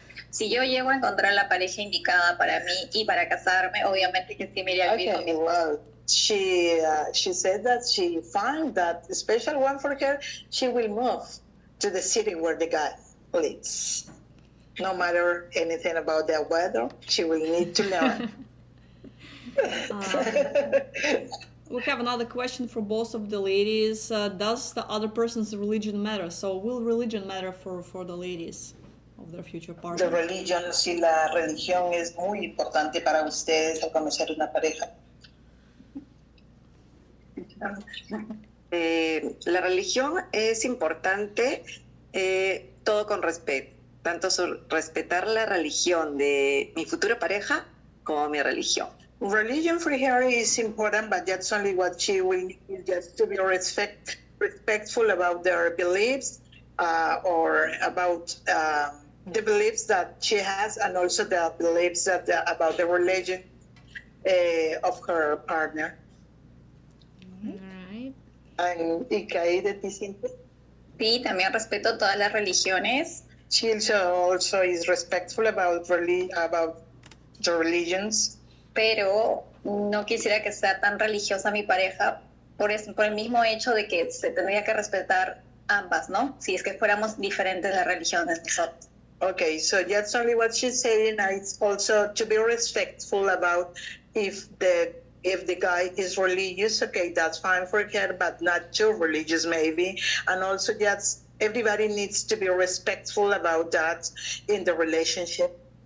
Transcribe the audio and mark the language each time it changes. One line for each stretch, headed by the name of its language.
Spanish: Si yo llego a encontrar la pareja indicada para mí y para casarme, obviamente que sí me iría a vivir con
English: Okay,
Spanish: mi
English: well, she said that she found that the special one for her, she will move to the city where the guy lives. No matter anything about the weather, she will need to marry. We have another question for both of the ladies. Does the other person's religion matter? So will religion matter for the ladies of their future The partner? religion,
Spanish: si la religión es muy importante para ustedes al conocer una pareja. La religión es importante, todo con respeto, tanto respetar la religión de mi futura pareja como mi religión.
English: Religion for her is important, but that's only what she will need, just to be respectful about their beliefs or about the beliefs that she has, and also the beliefs that about the religion of her partner. All right.
Spanish: ¿Y qué hay de ti, Cintia? Sí, también respeto todas las religiones,
English: She also is respectful about the religions.
Spanish: pero no quisiera que sea tan religiosa mi pareja por el mismo hecho de que se tendría que respetar ambas, ¿no? Si es que fuéramos diferentes las religiones nosotros.
English: Okay, so that's only what she's saying. It's also to be respectful about if the guy is religious, okay, that's fine for her, but not too religious maybe. And also just everybody needs to be respectful about that in the relationship.